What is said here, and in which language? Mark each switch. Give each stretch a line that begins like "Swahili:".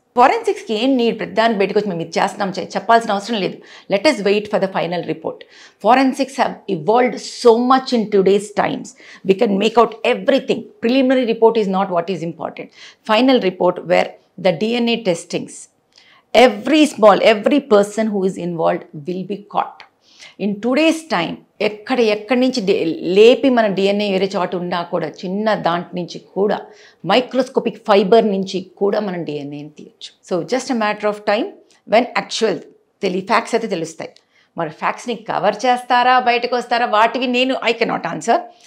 Telugu: ఫోరెన్సిక్స్కి ఏం నీడ్, ప్రతిదాన్ని బయటకు వచ్చి మేము ఇది చేస్తున్నాం చెప్పాల్సిన అవసరం లేదు.
English: Let us wait for the final report. Forensics have evolved so much in today's times. We can make out everything. Preliminary report is not what is important. Final report where the DNA testings, every person who is involved will be caught. In today's time,
Telugu: ఎక్కడి నుంచి లేపి మన DNA వేరే చోట ఉన్నా కూడా, చిన్న దాంట్ నుంచి కూడా, మైక్రోస్కోపిక్ ఫైబర్ నుంచి కూడా మనం డిఎన్ఏని తీయచ్చు.
English: so just a matter of time when actual facts
Telugu: అయితే తెలుస్తాయి. మరి ఫ్యాక్ట్స్ని కవర్ చేస్తారా, బయటకు వస్తారా, వాటివి
English: I cannot answer.